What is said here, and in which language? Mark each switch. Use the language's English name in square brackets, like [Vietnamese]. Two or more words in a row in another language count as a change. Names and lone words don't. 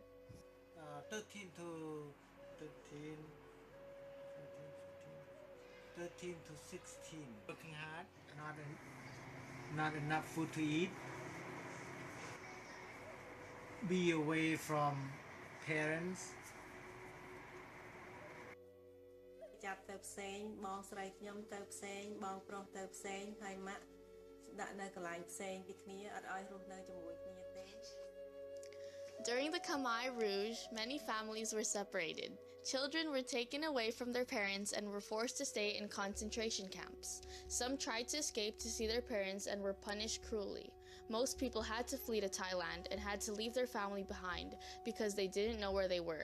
[English] 13 to 16. Working hard, not enough food to eat. Be away from parents. [Khmer] ចាប់ទៅផ្សេងបងស្រីខ្ញុំទៅផ្សេងបងប្រុសទៅផ្សេងហើយម៉ាក់ដាក់នៅកន្លែងផ្សេងពីគ្នាអត់ឲ្យរស់នៅជាមួយគ្នាទេ [English] During the Khmer Rouge, many families were separated. Children were taken away from their parents and were forced to stay in concentration camps. Some tried to escape to see their parents and were punished cruelly. Most people had to flee to Thailand and had to leave their family behind because they didn't know where they were.